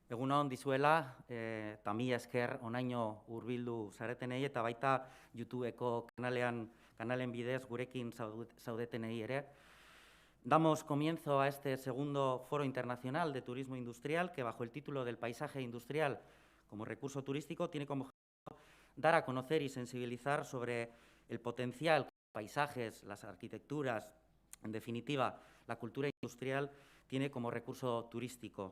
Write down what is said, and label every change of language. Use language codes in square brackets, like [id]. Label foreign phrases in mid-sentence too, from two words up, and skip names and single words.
[eu] egun on dizuela, eta mila esker onaino hurbildu zaretenei eta baita YouTubeko kanalen bidez gurekin zaudetenei ere. [es] Damos comienzo a este segundo Foro Internacional de Turismo Industrial que, bajo el título del Paisaje Industrial como recurso turístico, tiene como objetivo dar a conocer y sensibilizar sobre el potencial que los paisajes, las arquitecturas, en definitiva, la cultura industrial tiene como recurso turístico.